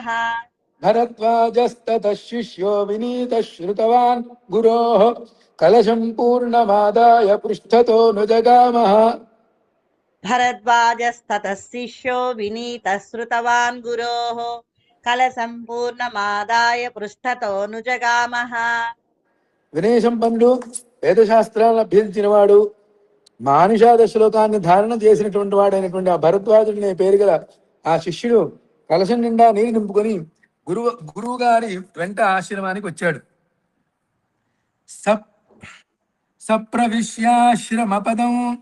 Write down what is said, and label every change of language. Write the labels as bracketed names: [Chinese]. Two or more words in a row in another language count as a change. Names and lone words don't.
[Sanskrit] भरद्वाजस्ततः शिष्यो विनीतः श्रुतवान् गुरोः कलशं पूर्णमादाय पृष्ठतो नुजगामः भरद्वाजस्ततः शिष्यो विनीतः श्रुतवान् गुरोः कलसम्पूर्णमादाय पृष्ठतोऽनुजगामः [Telugu] వినయ సంపన్నుడు వేదశాస్త్రాలను అభ్యసించినవాడు మానుషాద శ్లోకాన్ని ధారణ చేసినటువంటి వాడైనటువంటి ఆ భరద్వాజుడు అనే పేరు గల ఆ శిష్యుడు కలశం నిండా నీరు నింపుకొని గురువు గారి వెంట ఆశ్రమానికి వచ్చాడు. [Sanskrit] సప్రవిశ్యాశ్రమపదం